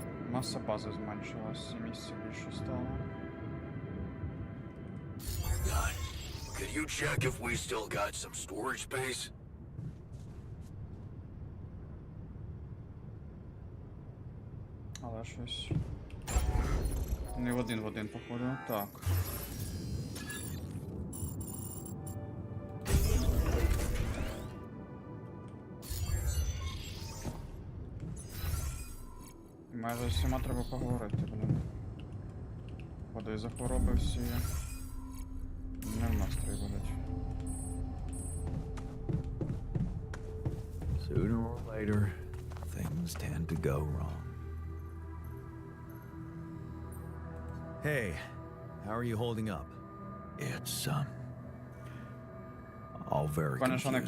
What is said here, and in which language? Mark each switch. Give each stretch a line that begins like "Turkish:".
Ukrainian: Маса бази зменшилась, і місця більше стало.
English: Done. Could you check if we still got some storage space?
Ukrainian: Але щось... Не в один, походу. Так. Майже з всіма треба поговорити, блін. Походу із-за хвороби всі не в настрої будуть.
English: Sooner or later, things tend to go wrong. Hey, how are you holding up? It's, all very
Ukrainian: Певне, що не
English: confusing.